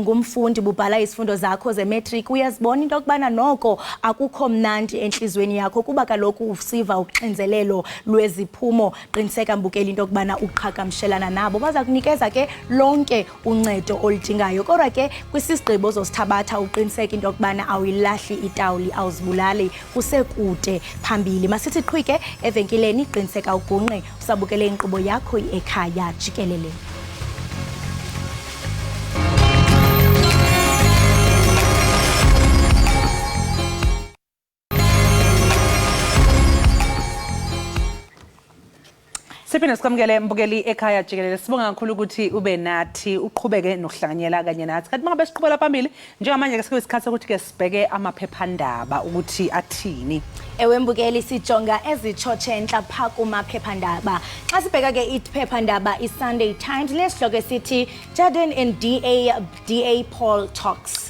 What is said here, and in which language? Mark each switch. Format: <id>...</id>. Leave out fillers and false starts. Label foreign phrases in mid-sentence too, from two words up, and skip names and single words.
<xh>ngumfundi bubhala izifundo zakho ze-matric uyazibona into okubana noko akukho mnandi enhlizweni yakho kuba kaloku usiva uxinzelelo lweziphumo qiniseka mbukeli into okubana uqhagamshelana nabo baza kunikeza ke lonke uncedo olidingayo kodwa ke kwisisigqibo zosithabatha uqiniseka into okubana awuyilahli itawuli awuzibulali kusekude phambili masithi qhwike evenkileni qiniseka ugunqe usabukele inkqubo yakho ekhaya jikelele</xh> <zu>Siphinde sikamukele mbukeli ekhaya jikelele sibonga kakhulu ukuthi ube nathi uqhubeke nokuhlanganyela kanye nathi kanti mangabe siqhubela phambili njengamanje ke sekuyisikhathi ukuthi ke sibheke amaphephandaba ukuthi athini</zu> <xh>ewe mbukeli sijonga ezitshotshe enhla pha kumaphephandaba xa sibheka ke iphephandaba iSunday Times lesihloko esithi Jordan and DA Paul talks</xh>